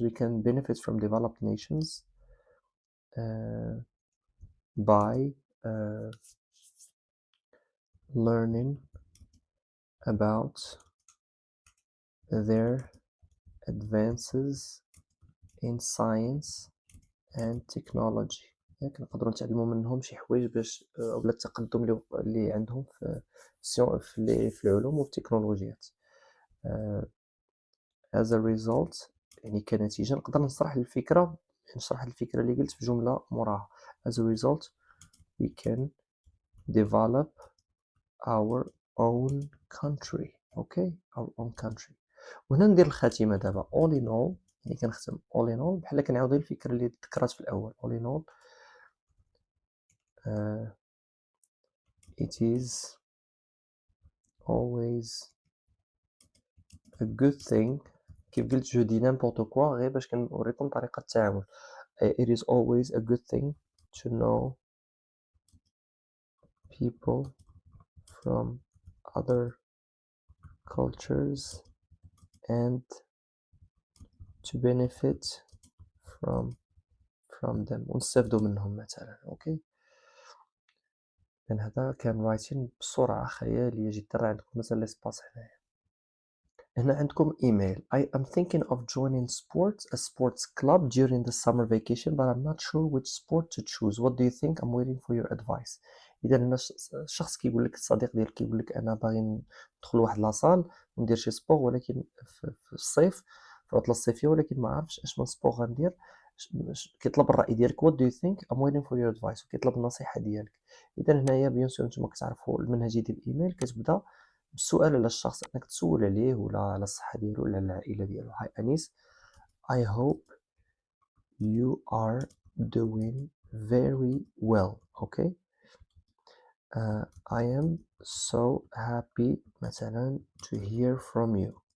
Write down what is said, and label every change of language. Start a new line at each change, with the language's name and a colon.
English: We can benefit from developed nations by learning about their advances in science and technology.
Arabic: ياك نقدروا نتعلموا منهم شي حوايج باش ولا التقدم اللي عندهم في العلوم والتكنولوجيات.
English: as a result،
Arabic: يعني كنتيجة نقدر نشرح الفكرة اللي قلت بجملة موراها.
English: as a result we can develop our own country. okay our own country.
Arabic: وهنا ندير الخاتمة دابا
English: all in all،
Arabic: يعني كنختم all in all بحال كنعاود الفكرة اللي ذكرت في الأول.
English: all in all it is always a good thing.
Arabic: كيف قلت جو دي
French: n'importe quoi
Arabic: غير باش كنوريكم طريقة التعامل.
English: it is always a good thing to know people from other cultures and to benefit from them،
Arabic: ونستافدوا منهم مثلا. اوكي لأن هذا كان رايتين بسرعة خيالية جدا. عندكم مثلا ليسباس هنا عندكم ايميل.
English: I am thinking of joining a sports club during the summer vacation but I'm not sure which sport to choose. What do you think? I'm waiting for your advice.
Arabic: إذا هنا شخص كيقول لك، الصديق ديالك كيقول لك أنا باغي ندخل واحد لاصال وندير شي سبور، ولكن في الصيف، في العطلة الصيفية، ولكن ما عرفتش اش من سبور غندير. كيطلب الرأي ديالك.
English: What do you think? I'm waiting for your advice.
Arabic: وكيطلب النصيحة ديالك. إذا هنايا بيان سور نتوما كتعرفوا المنهجية ديال الإيميل كتبدا بالسؤال على الشخص، انك تسول عليه ولا على الصحه ديالو ولا على العائله ديالو.
English: Hi انيس، I hope you are doing very well. okay I am so happy
Arabic: مثلا
English: to hear from you.